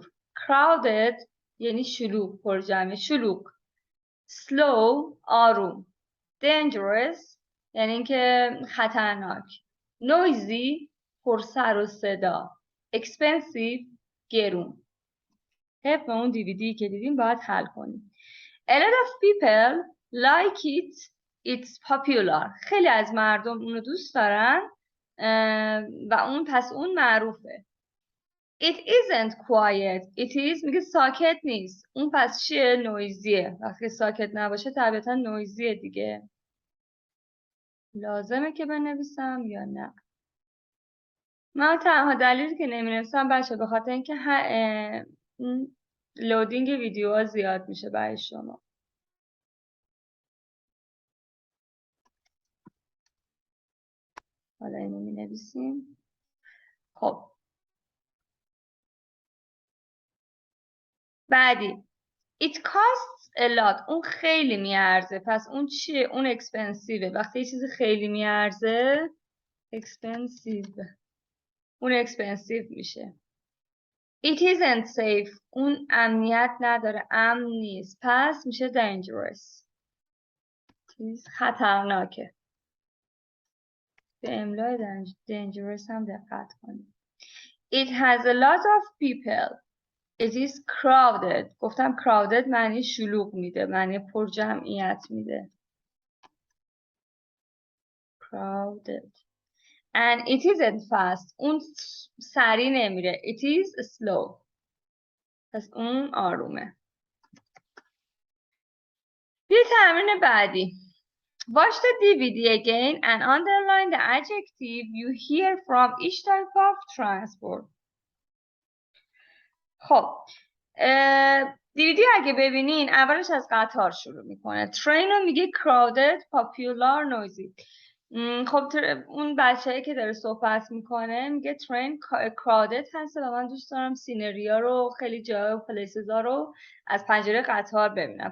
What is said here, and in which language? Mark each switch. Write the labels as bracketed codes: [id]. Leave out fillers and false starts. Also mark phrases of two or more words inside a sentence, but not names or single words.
[fa] crowded یعنی شلوغ پرجمعه شلوغ. slow آروم. dangerous یعنی اینکه خطرناک. noisy پر سر و صدا. expensive گرون. طبق اون دیویدی که دیدیم باید حل کنیم. [en] a lot of people like it. It's popular. [fa] خیلی از مردم اونو دوست دارن و اون معروفه. [en] It isn't quiet. It is [fa] میگه ساکت نیست. اون پس چیه؟ نویزیه. وقتی ساکت نباشه طبیعتا نویزیه دیگه. لازمه که بنویسم یا نه؟ من تنها دلیلی که نمی‌نویسم بچه به خاطر اینکه لودینگ ویدیوها زیاد میشه برای شما. حالا اینو می‌نویسیم. خب بعدی [en] It costs a lot. [fa] اون خیلی میارزه. پس اون چیه؟ اون اکسپنسیوه. وقتی یه چیز خیلی میارزه اکسپنسیو اون اکسپنسیو میشه. [en] It isn't safe. [fa] اون امنیت نداره. امن نیست. پس میشه dangerous. خطرناکه. به املای dangerous هم دقت کنید. [en] It has a lot of people. It is crowded. [fa] گفتم crowded معنی شلوغ میده. معنی پر جمعیت میده. [en] crowded. And it isn't fast. [fa] اون سریع نمیره. [en] It is slow. [fa] پس اون آرومه. یه تمرین بعدی. [en] Watch the DVD again and underline the adjective you hear from each type of transport. [fa] خب دیویدی اگه ببینین اولش از قطار شروع میکنه. ترین رو میگه [en] crowded, popular, noisy. [fa] خب اون بچه‌ای که داره صحبت میکنه میگه ترین crowded هست و من دوست دارم سینریا رو خیلی جا و پلیسز ها رو از پنجره قطار ببینم.